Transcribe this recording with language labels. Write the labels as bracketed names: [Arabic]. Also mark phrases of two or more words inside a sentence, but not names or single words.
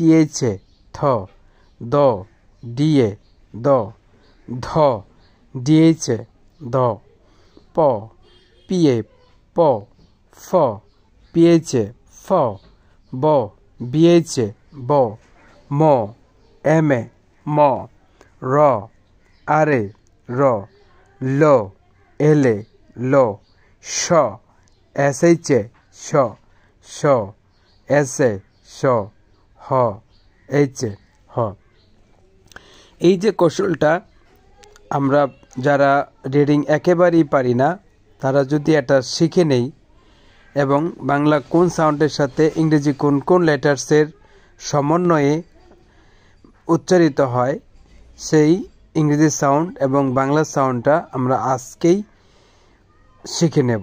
[Bangla] এইচ এ থ, দ ডি এ দ, ধ ডি এইচ এ দ, প পি এ প, ফ পি এইচ এ ফ, ব বি এইচ এ ব, ম এম এ ম, র আর এ র, ল এল এ ল, শ এস এইচ এ শ, শ এস এ শ, হ এইচ এ হ। এই যে কৌশলটা আমরা যারা রিডিং একেবারেই পারি না তারা যদি এটা শিখে নেই এবং বাংলা কোন সাউন্ডের সাথে ইংরেজি কোন কোন লেটার্সের সমন্বয়ে উচ্চারিত হয় সেই ইংরেজি সাউন্ড এবং বাংলা সাউন্ডটা আমরা আজকেই শিখে নেব।